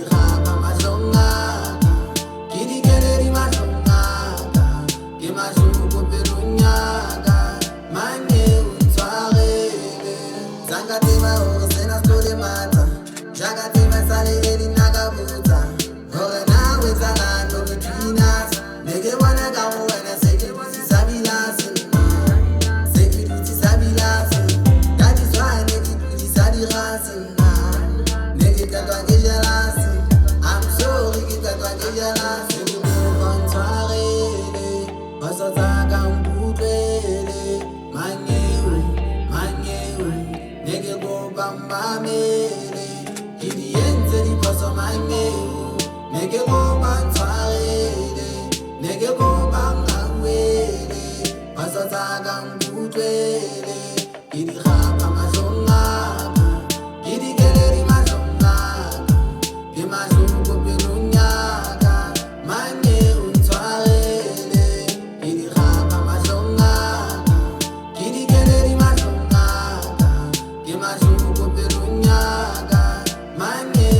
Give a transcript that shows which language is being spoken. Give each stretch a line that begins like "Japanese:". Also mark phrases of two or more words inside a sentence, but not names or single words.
Southern Sotho: gapa mahlong aka ke di keledi mahlong aka ke mahloko pelong yaka manyewe ntshwarele zanga tseba hore sena se tlo le matla jaka tseba sale e di naka botsa hore na o etsalang
English: no between us
Southern Sotho: ne ke bona ka ho wena se ke dutse sa bilase se ke dutse sa bilase ka di tshwane ke dutse di rase ne ke qetwa ke jealous
English: I'm sorry
Southern Sotho: ke qetwa ke jealous ke kopa ntshwarele pasa tsaka nkutlwele manyewe manyewe ne ke kopa mmamele ke di entse diphoso manyewe ne ke kopa ntshwarele ne ke kopa ngawele pasa tsaka nkutlwele ke di gapa mahlong aka ke di keledi mahlong aka ke mahloko pelong yaka manyewe ntshwarele ke di gapa mahlong aka ke di keledi mahlong aka ke mahloko pelong yaka manyewe